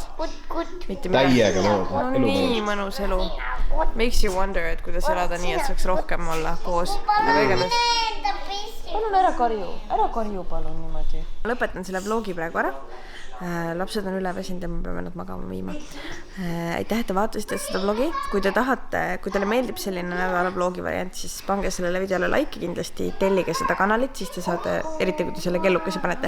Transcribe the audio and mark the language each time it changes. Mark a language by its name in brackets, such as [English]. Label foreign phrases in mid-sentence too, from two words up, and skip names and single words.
[Estonian] Täiega no, nii mõnus elu. [English] Makes you wonder, [Estonian] et kuidas elada nii, et saaks rohkem olla koos. Aga igatahes. Palun ära karju palun niimoodi. Lõpetan selle vlogi praegu ära. Lapsed on üle väsinud ja me peame nad magama viima. Aitäh, et te vaatasite seda vlogi. Kui te tahate, kui teile meeldib selline nädala vlogi variant, siis pange sellele videole like kindlasti, tellige seda kanalit, siis te saate, eriti kui te selle kellukese panete.